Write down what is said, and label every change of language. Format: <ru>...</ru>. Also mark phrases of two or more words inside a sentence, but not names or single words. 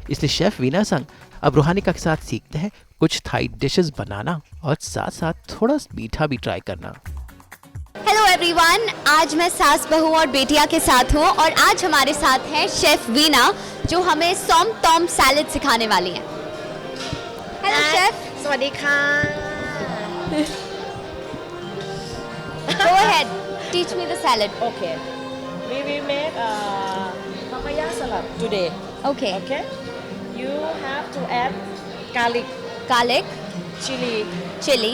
<hi>इसलिए शेफ वीना संग अब रूहानी के साथ सीखते हैं कुछ</hi> <en>Thai dishes</en> <hi>बनाना और साथ साथ थोड़ा मीठा भी ट्राई करना।</hi> <en>hello everyone,</en> <hi>आज मैं सास बहू और बेटियां के साथ हूँ और आज हमारे साथ है शेफ वीना, जो हमें सॉम टॉम सैलेड सिखाने वाली हैं।</hi> <en>Hello chef.</en> <th>สวัสดีค่ะ</th> <en>Go ahead, teach me the salad. Okay. We will make papaya salad today. Okay. Okay. You have to add garlic, Garlic, chili. chili,</en>